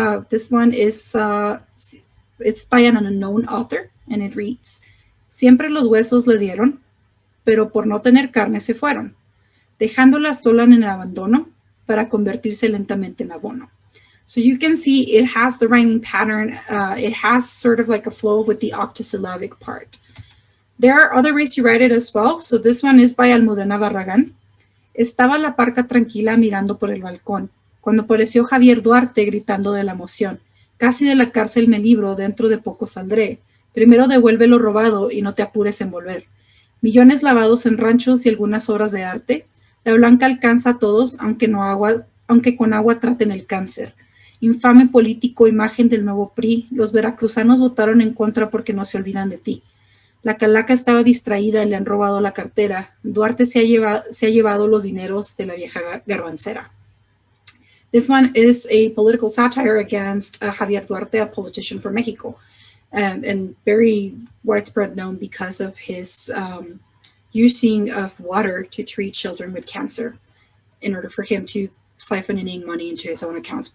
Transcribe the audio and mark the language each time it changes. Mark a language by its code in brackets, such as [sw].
[en] This one is it's by an unknown author, and it reads: [es] Siempre los huesos le dieron, pero por no tener carne se fueron, dejándola sola en el abandono, para convertirse lentamente en abono. [en] So you can see it has the rhyming pattern. It has sort of like a flow with the octosyllabic part. There are other ways to write it as well. So this one is by Almudena Barragán. [es] Estaba la parca tranquila mirando por el balcón, cuando apareció Javier Duarte gritando de la emoción. Casi de la cárcel me libro, dentro de poco saldré. Primero devuelve lo robado y no te apures en volver. Millones lavados en ranchos y algunas obras de arte. La blanca alcanza a todos, aunque con agua traten el cáncer. Infame político, imagen del nuevo PRI, los veracruzanos votaron en contra porque no se olvidan de ti. La calaca estaba distraída y le han robado la cartera. Duarte se ha llevado los dineros de la vieja garbancera. [en] This one is a political satire against Javier Duarte, a politician from Mexico, and very widespread known because of his using of water to treat children with cancer in order for him to siphon in money into his own accounts.